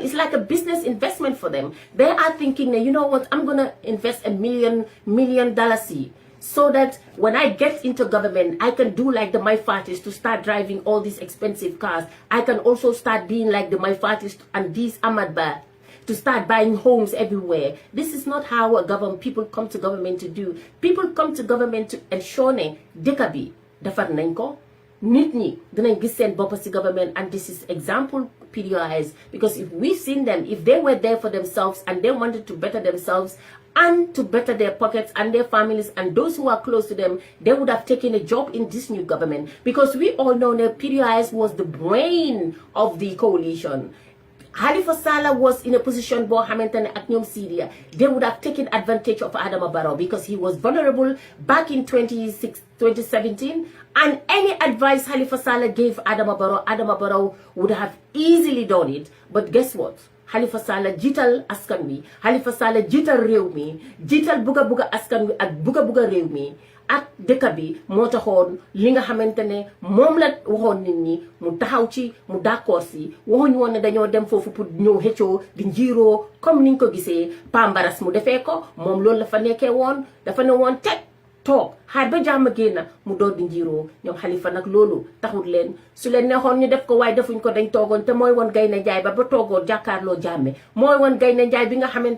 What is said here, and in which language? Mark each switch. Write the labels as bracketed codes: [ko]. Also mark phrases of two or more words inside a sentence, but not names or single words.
[en] It's like a business investment for them. They are thinking, you know what, I'm going to invest $1 million so that when I get into government, I can do like the Maifatis to start driving all these expensive cars. I can also start being like the Maifatis and these Ahmadba to start buying homes everywhere. This is not how people come to government to do. People come to government to ensure [wo] ne dekabi defar nañ ko nit ñi dinañ gis seen bopp ci [en] government, and this is example PDIs, because if we've seen them, if they were there for themselves and they wanted to better themselves and to better their pockets and their families and those who are close to them, they would have taken a job in this new government, because we all know that PDIs was the brain of the coalition. Halifa Sallah was in a position [wo] bo xamantene ak ñom Syria, [en] they would have taken advantage of Adama Barrow because he was vulnerable back in 2017, and any advice Halifa Sallah gave Adama Barrow would have easily done it. But guess what? [wo] Halifa Sallah jiital askan wi, Halifa Sallah jiital réew mi, jiital buga askan wi ak buga réew mi ak dëkk bi moo taxoon li nga xamante ne moom la waxoon nit ñi mu taxaw ci mu d'accord si waxuñu woon ne dañoo dem foofu pour ñëw xëccoo di njiiroo comme niñ ko gisee Pambaras mu defee ko moom loolu la fa nekkee woon dafa ne woon teg toog xaar ba jàmm génn mu door di njiiroo ñoom Halifa nag loolu taxut leen su leen neexoon ñu def ko waaye defuñ ko dañ toogoon te mooy woon Gaynde Njaay ba toogoon jàkkaarloo jàmme mooy woon Gaynde Njaay bi nga xamante